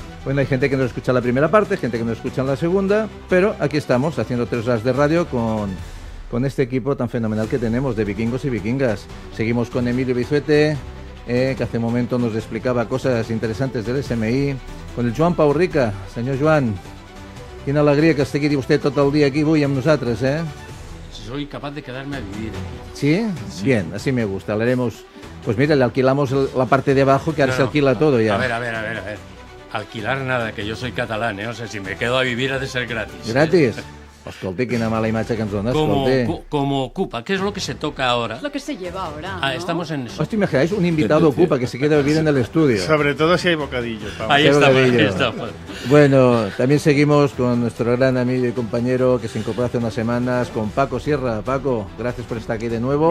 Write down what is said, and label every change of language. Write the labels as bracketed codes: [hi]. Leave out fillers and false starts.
[es] Bueno, hay gente que nos escucha la primera parte, gente que nos escucha en la segunda, pero aquí estamos haciendo 3 horas de radio con este equipo tan fenomenal que tenemos de vikingos y vikingas. Seguimos con Emilio Bizuete, que hace un momento nos explicaba cosas interesantes del SMI, con el Joan Paurrica. [ca] Senyor Joan, quina alegria que estigui usted tot el dia aquí avui amb nosaltres, eh? [es] Soy capaz de quedarme a vivir. ¿Sí? Sí. Bien, así me gusta. Hablaremos. Pues mira, le alquilamos la parte de abajo, que ahora se alquila todo ya. A ver. Alquilar nada, que yo soy catalán, ¿eh? O sea, si me quedo a vivir ha de ser gratis. ¿Gratis? [ca] Escolti, quina mala imatge que ens dona, escolti. [es] Como ocupa, ¿qué es lo que se toca ahora? Es lo que se lleva ahora, ¿no? Ah, estamos en eso. ¿Os te imagináis un invitado ocupa que se queda a vivir en el estudio? Sobre todo si hay bocadillos. Ahí está. Bueno, también seguimos con nuestro gran amigo y compañero que se incorporó hace unas semanas, con Paco Sierra. Paco, gracias por estar aquí de nuevo.